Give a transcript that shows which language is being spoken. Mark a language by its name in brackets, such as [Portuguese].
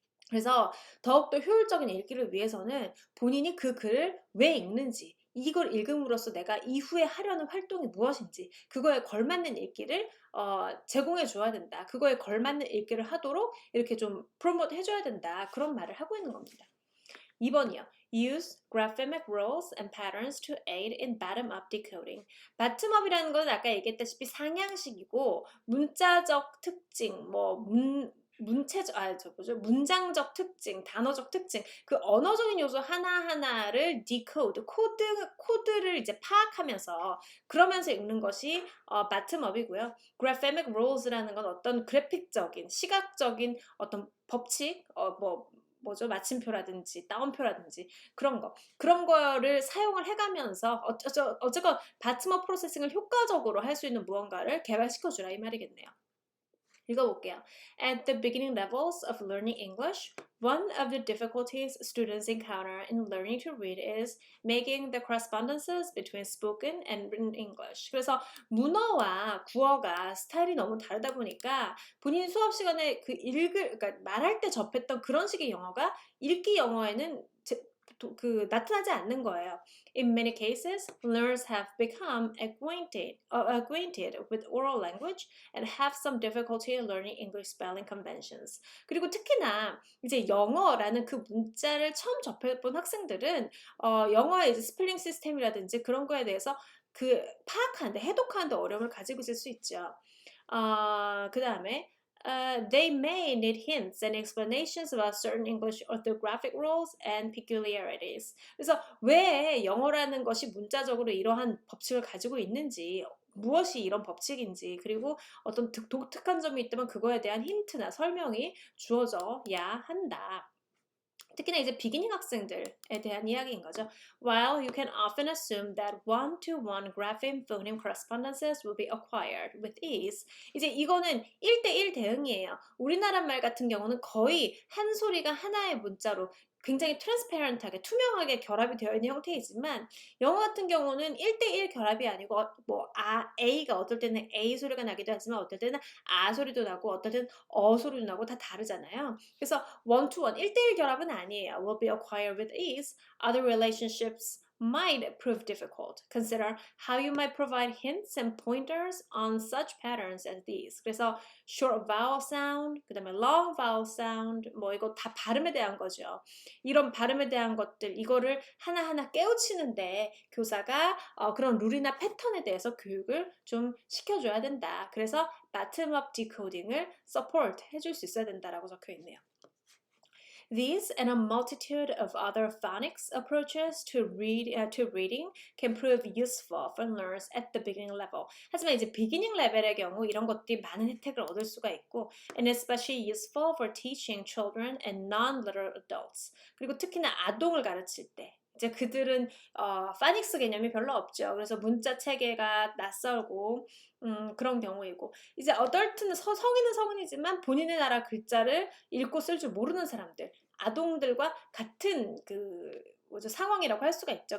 [Korean] 그래서 더욱더 효율적인 읽기를 위해서는 본인이 그 글을 왜 읽는지, 이걸 읽음으로써 내가 이후에 하려는 활동이 무엇인지, 그거에 걸맞는 읽기를 제공해 줘야 된다. 그거에 걸맞는 읽기를 하도록 이렇게 좀 프로모트 해줘야 된다. 그런 말을 하고 있는 겁니다. 2번이요. [English] Use graphemic rules and patterns to aid in bottom-up decoding. [Korean] bottom-up이라는 건 아까 얘기했다시피 상향식이고 문자적 특징, 문장적 특징, 단어적 특징, 그 언어적인 요소 하나하나를 코드를 이제 파악하면서 그러면서 읽는 것이 bottom-up이고요. graphemic rules라는 건 어떤 그래픽적인, 시각적인 어떤 법칙, 마침표라든지 따옴표라든지 그런 거를 사용을 해가면서 어쨌건 바트머 프로세싱을 효과적으로 할 수 있는 무언가를 개발시켜주라 이 말이겠네요. 읽어볼게요. [English] At the beginning levels of learning English, one of the difficulties students encounter in learning to read is making the correspondences between spoken and written English. [Korean] 그래서 문어와 구어가 스타일이 너무 다르다 보니까 본인 수업 시간에 그러니까 말할 때 접했던 그런 식의 영어가 읽기 영어에는 나타나지 않는 거예요. [English] In many cases, learners have become acquainted with oral language and have some difficulty in learning English spelling conventions. [Korean] 그리고 특히나 이제 영어라는 그 문자를 처음 접해본 학생들은 영어의 이제 스펠링 시스템이라든지 그런 거에 대해서 파악하는데 해독하는데 어려움을 가지고 있을 수 있죠. 그 다음에 [English] they may need hints and explanations about certain English orthographic rules and peculiarities. [Korean] 그래서 왜 영어라는 것이 문자적으로 이러한 법칙을 가지고 있는지, 무엇이 이런 법칙인지, 그리고 어떤 독특한 점이 있다면 그거에 대한 힌트나 설명이 주어져야 한다. 특히나 이제 비기닝 학생들에 대한 이야기인 거죠. [English] While you can often assume that one-to-one grapheme phoneme correspondences will be acquired with ease, [Korean] 이제 이거는 1대1 대응이에요. 우리나라 말 같은 경우는 거의 한 소리가 하나의 문자로 굉장히 트랜스페런트하게 투명하게 결합이 되어 있는 형태이지만 영어 같은 경우는 1대1 결합이 아니고 A가 어떨 때는 A 소리가 나기도 하지만 어떨 때는 아 소리도 나고 어떨 때는 소리도 나고 다 다르잖아요. 그래서 one-to-one 1대1 결합은 아니에요. [English] Will be acquired with ease. Other relationships might prove difficult. Consider how you might provide hints and pointers on such patterns as these. [Korean] 그래서 short vowel sound, 그 다음에 long vowel sound, 이거 다 발음에 대한 거죠. 이런 발음에 대한 것들, 이거를 하나하나 깨우치는데 교사가 그런 룰이나 패턴에 대해서 교육을 좀 시켜줘야 된다. 그래서 bottom-up decoding을 support 해줄 수 있어야 된다라고 적혀 있네요. [English] These and a multitude of other phonics approaches to reading can prove useful for learners at the beginning level. [Korean] 하지만 이제 비기닝 레벨의 경우 이런 것들이 많은 혜택을 얻을 수가 있고 [English] and especially useful for teaching children and non-literal adults. [Korean] 그리고 특히나 아동을 가르칠 때 이제 그들은 파닉스 개념이 별로 없죠. 그래서 문자 체계가 낯설고 그런 경우이고 이제 어덜트는 성인은 성인이지만 본인의 나라 글자를 읽고 쓸 줄 모르는 사람들, 아동들과 같은 상황이라고 할 수가 있죠.